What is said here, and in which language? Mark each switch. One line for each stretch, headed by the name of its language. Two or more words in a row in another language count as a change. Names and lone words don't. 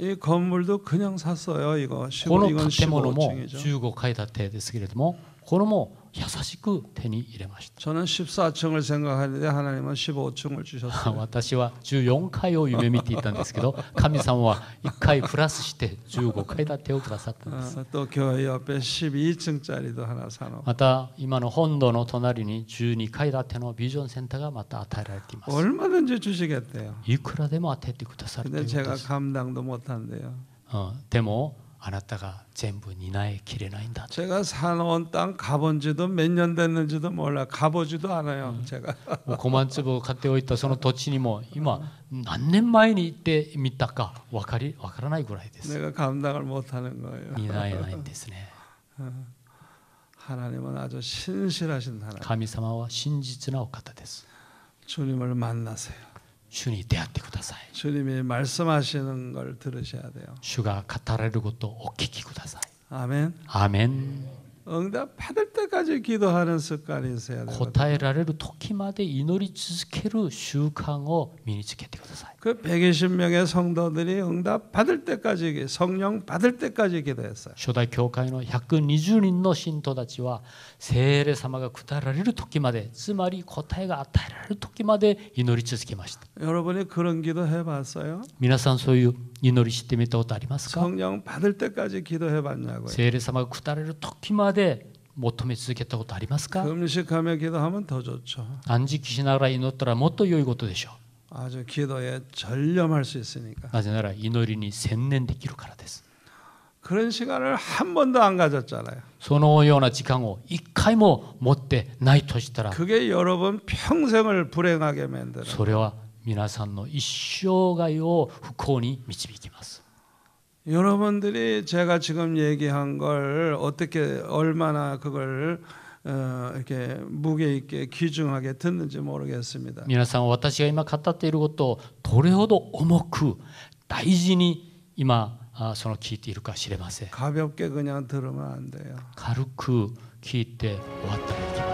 Korean: 이 건물도 그냥 샀어요. 이거
Japanese: この
Korean: 이건
Japanese: 建物も
Korean: 15층이죠.
Japanese: 15階建てですけれども、これも優しく手に入れました。
Korean: 저는 14층을 생각하는데 하나님은 15층을 주셨어요.
Japanese: 私は14階を夢見ていたんですけど、神様は1階プラスして15階建てをくださったんです。
Korean: 또 교회 옆에 12층짜리도 하나 사놓고
Japanese: また今の本堂の隣に12階建てのビジョンセンターがまた与えられています。
Korean: 얼마든지 주시겠대요.
Japanese: いくらでも与えてくださるとい
Korean: 근데
Japanese: うことで
Korean: 제가
Japanese: す。
Korean: 감당도 못한대요.
Japanese: でもあなたが全部担いきれないんだ。
Korean: 제가 사놓은 땅 가본 지도 몇 년 됐는지도 몰라. 가보지도 않아요. 제가
Japanese: 5 万坪買っておいたその土地にも今何年前に行ってみたかわからないぐらいです。
Korean: 내가 감당을 못하는 거예요.
Japanese: 担えないんですね。
Korean: 하나님은 아주 신실하신 하나님.
Japanese: 神様は真実なお方です。
Korean: 주님을 만나세요.
Japanese: 主に出会ってください。
Korean: 주님이 말씀하시는 걸 들으셔야 돼요.
Japanese: 主が語られることをお聞きください。
Korean: 아멘.
Japanese: アーメン。
Korean: 응답 받을 때까지 기도하는 습관이 있어야 돼요.
Japanese: 答えられる時まで祈り続ける習慣を身につけてください。
Korean: 그 120명의 성도들이 응답 받을 때까지 성령 받을 때까지 기도했어요.
Japanese: 初代教会の120人の信徒たちは聖霊様が下られる時まで、つまり答えが与えられる時まで祈り続けました。
Korean: 여러분이 그런 기도 해봤어요?
Japanese: 皆さんそういう祈りしてみたことありますか？
Korean: 성령 받을 때까지 기도해봤냐고요.
Japanese: 聖霊様が下られる時まで求め続けたことありますか？
Korean: 금식하며 기도하면 더 좋죠.
Japanese: 安息しながら祈ったらもっと良いことでしょ
Korean: 아주 기도에 전념할 수 있으니까.
Japanese: う。なぜなら祈りに専念できるからです。
Korean: 그런 시간을 한 번도 안 가졌잖아요.
Japanese: そのような時間を一回も持ってないとしたら、
Korean: 그게 여러분 평생을 불행하게 만드는.
Japanese: それは皆さんの一生涯を不幸に導きます。
Korean: 여러분들이 제가 지금 얘기한 걸 어떻게 얼마나 그걸 이렇게 무게 있게 귀중하게 듣는지 모르겠습니다.
Japanese: 皆さんは私が今語っていることをどれほど重く大事に今その聞いているか知れません。
Korean: 가볍게 그냥 들으면 안 돼요.
Japanese: 軽く聞いて終わったらいけません。